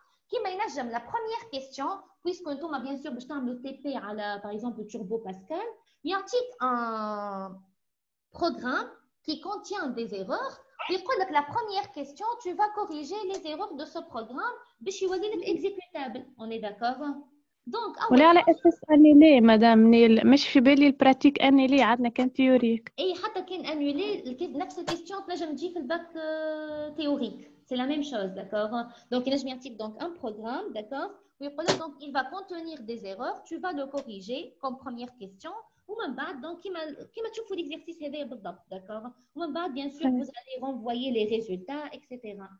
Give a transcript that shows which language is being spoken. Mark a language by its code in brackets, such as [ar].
[ar] كيما ينجم [fr] la première question puisque انتم bien sûr [ar] باش تعملوا [fr] TP على par exemple Turbo Pascal [ar] يعطيك [fr] un programme qui contient des erreurs. La première question, tu vas corriger les erreurs de ce programme [ar] باش يولي لك [fr] exécutable. On est d'accord? Donc, [ar] ولا على اساس انيلي مدام نيل مش في بالي البراتيك انيلي عندنا كان تيوريك. اي حتى كان انولي نفس الكيستيون تنجم تجي في الباك تhéorique. [fr] C'est la même chose, d'accord? Donc, il y a donc un programme, d'accord? Donc, il va contenir des erreurs. Tu vas le corriger comme première question. [ar] ومن بعد [fr] donc [ar] كيما تشوفوا [fr] l'exercice [ar] هذايا بالضبط [fr] d'accord ومن بعد bien sûr vous allez renvoyer les résultats etc.